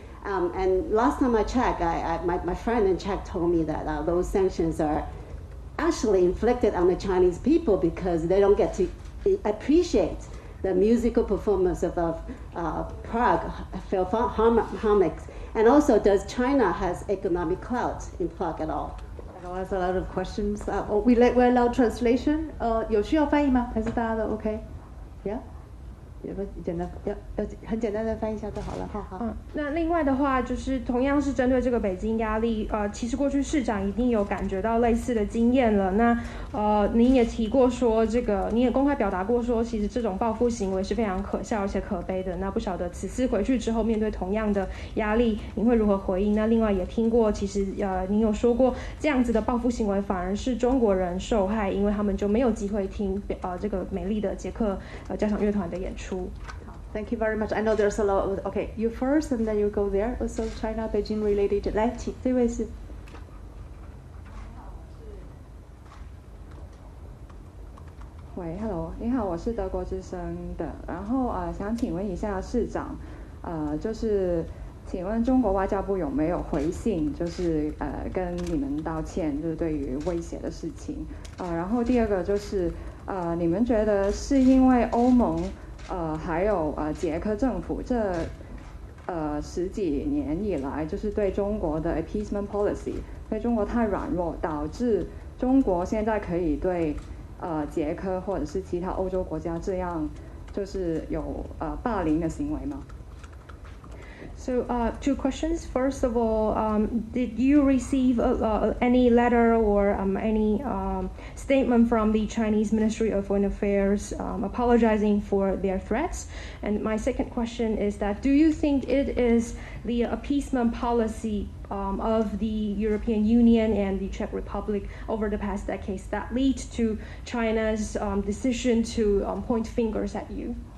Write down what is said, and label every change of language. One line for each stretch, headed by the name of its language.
English: And last time I checked, my friend in Czech told me that those sanctions are actually inflicted on the Chinese people because they don't get to appreciate the musical performance of Prague Philharmonics. And also, does China has economic clout in Prague at all? That's a lot of questions. We allow translation.
Chinese: 有需要翻译吗？还是大家都 OK？
English: Yeah.
Chinese: 有没有很简单的翻译一下就好了，好。那另外的话，就是同样是针对这个北京压力，其实过去市长一定有感觉到类似的经验了。那您也提过说，您也公开表达过说，其实这种报复行为是非常可笑而且可悲的。那不晓得此次回去之后，面对同样的压力，您会如何回应？那另外也听过，其实您有说过，这样子的报复行为反而是中国人受害，因为他们就没有机会听这个美丽的捷克交响乐团的演出。
English: Thank you very much. I know there's a lot of, okay, you first and then you go there. Also China, Beijing related.
Chinese: 来，请这位是。喂 ，
English: Hello，
Chinese: 你好，我是德国之声的。然后想请问一下市长，就是请问中国外交部有没有回信，就是跟你们道歉，就是对于威胁的事情。然后第二个就是你们觉得是因为欧盟还有捷克政府这10几年以来，就是对中国的
English: appeasement policy，
Chinese: 对中国太软弱，导致中国现在可以对捷克或者是其他欧洲国家这样，就是有霸凌的行为吗？
English: So, 2 questions. First of all, did you receive any letter or any statement from the Chinese Ministry of Foreign Affairs apologizing for their threats? And my second question is that do you think it is the appeasement policy of the European Union and the Czech Republic over the past decades that lead to China's decision to point fingers at you?